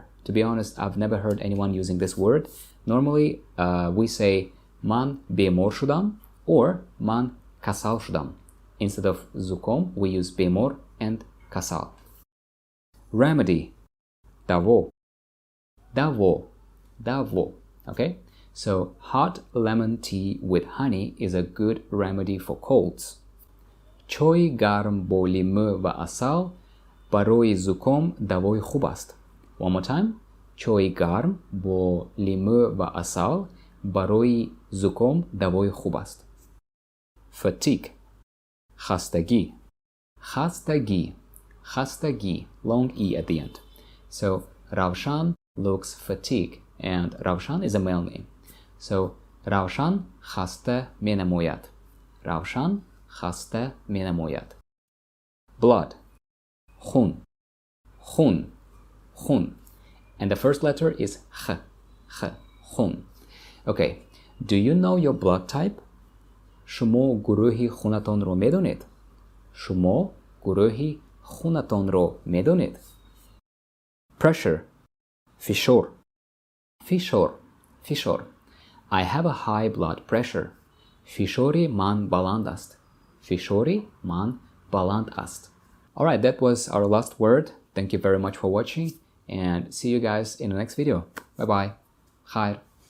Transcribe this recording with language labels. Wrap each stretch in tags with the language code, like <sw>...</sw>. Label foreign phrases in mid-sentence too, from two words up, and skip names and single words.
<en>To be honest, I've never heard anyone using this word. Normally, we say</en> <tg>ман бемор шудам</tg> <en>or</en> <tg>ман касал шудам.</tg> <en>Instead of zukom, we use bemor and kasal. Remedy, davo.</en> <tg>Даво, даво.</tg> <en>Okay, so hot lemon tea with honey is a good remedy for colds.</en> <tg>Чой гарм бо лимӯ ва асал барои зуком давои хуб аст.</tg> <en>One more time.</en> <tg>Чой гарм бо лимӯ ва асал барои зуком давои хуб аст.</tg> <en>Fatique, хастагӣ.</en> <tg>Хастагӣ, хастагӣ,</tg> <en>long E at the end. So Равшан looks fatigued, and Равшан is a male name.</en> <tg>So Равшан хаста менамояд. Равшан хаста менамояд. Blood, хун. Хун, хун.</tg> <en>And the first letter is х, х, хун. Okay, do you know your blood type?</en> <tg>шумо гурӯҳи хунатонро медонед? шумо гурӯҳи хунатонро медонед?</tg> <en>Pressure, фишор.</en> <tg>Фишор, фишор.</tg> <en>I have a high blood pressure.</en> <tg>Фишори ман баланд аст. Фишори ман баланд аст.</tg> <en>Alright, that was our last word. Thank you very much for watching, and see you guys in the next video. Bye bye. Khair.</en>